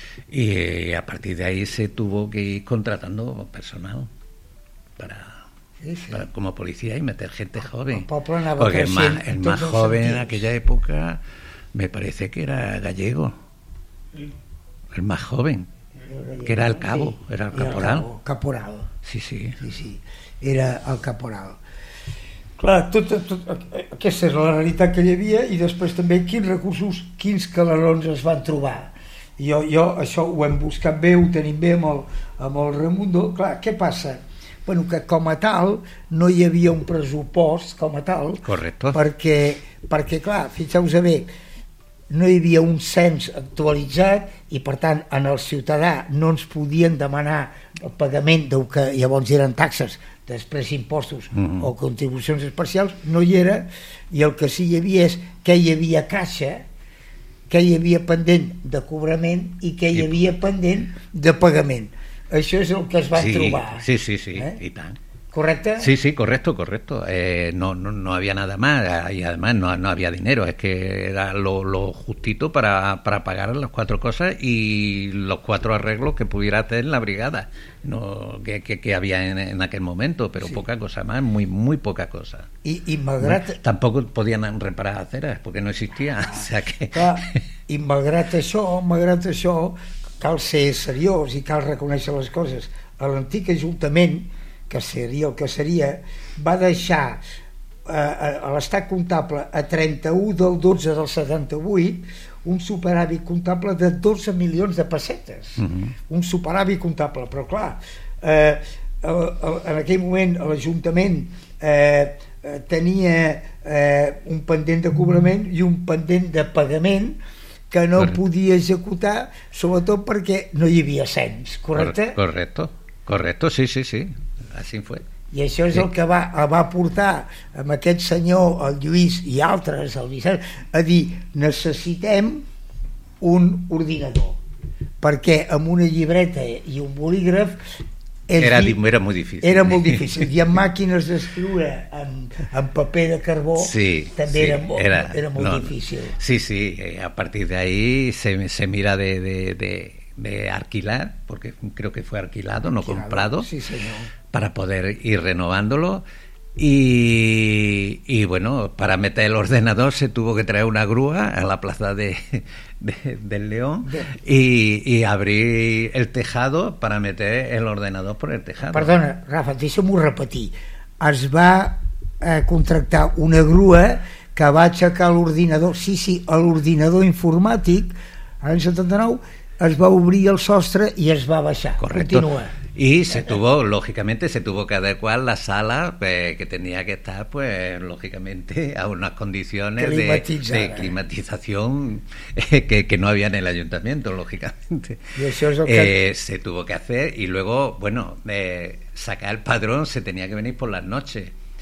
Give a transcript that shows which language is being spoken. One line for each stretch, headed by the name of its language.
Spanish: Y a partir de ahí se tuvo que ir contratando personal para como policía y meter gente joven. Porque el más joven en aquella época me parece que era Gallego. El más joven. Que era el cabo, sí, era el caporal. El caporal. Sí. Sí, era el caporal.
Catalan: Clar, tot, aquesta és la realitat que hi havia i després també quins recursos, quins calerons es van trobar. Jo això ho hem buscat bé, ho tenim bé amb el Raimundo. Clar, què passa? Bueno, que com a tal no hi havia un pressupost com a tal. Correcte. Perquè clar, fixeu-vos bé, no hi havia un cens actualitzat i per tant en el ciutadà no ens podien demanar el pagament del que llavors eren taxes, després impostos, mm-hmm, o contribucions especials, no hi era, i el que sí hi havia és que hi havia caixa, que hi havia pendent de cobrament i que hi havia pendent de pagament. Això és el que es va trobar. Sí, eh? I tant.
Spanish: ¿Correcto? Sí, correcto. No había nada más y además no había dinero. Es que era lo justito para pagar las cuatro cosas y los cuatro arreglos que pudiera tener la brigada, no, que había en aquel momento, pero sí. Poca cosa más, muy, muy poca cosa.
Catalan: Y malgrat...
Spanish: No, tampoco podían reparar aceras porque no existía. Ah, o sea que...
Catalan: Y malgrat això, cal ser seriós y cal reconèixer las cosas. El antic ajuntament, que seria el que seria, va deixar a l'estat comptable a 31/12/78 un superàvit comptable de 12 milions de pessetes. Uh-huh. Un superàvit comptable, però clar, en aquell moment l'Ajuntament tenia un pendent de cobrament i un pendent de pagament que no podia executar, sobretot perquè no hi havia cens, correcte?
Spanish: Correcto, sí. Así fue.
Catalan: I això és el que va portar amb aquest senyor, el Lluís i altres, el Vicent, a dir, necessitem un ordinador, perquè amb una llibreta i un bolígraf era molt difícil. Era molt difícil. I amb màquines d'escriure amb paper de carbó, sí, també sí, era molt difícil.
Spanish: Sí, a partir d'ahí se mira de alquilar, porque creo que fue alquilado, no comprado, sí, señor, para poder ir renovándolo y bueno, para meter el ordenador se tuvo que traer una grúa a la plaza del León y abrir el tejado para meter el ordenador por el tejado.
Catalan: Perdona, Rafa, deixa-m'ho repetir. Es va contractar una grúa que va aixecar l'ordinador, sí, l'ordinador informàtic l'any 79, es va obrir el sostre i es va baixar.
Spanish: Correcto.
Catalan: Continua.
Spanish: Y se tuvo que adecuar la sala, pues, que tenía que estar, pues, lógicamente, a unas condiciones de climatización que no había en el ayuntamiento, lógicamente. Y eso es lo que... Se tuvo que hacer y luego, bueno, sacar el padrón se tenía que venir por las noches.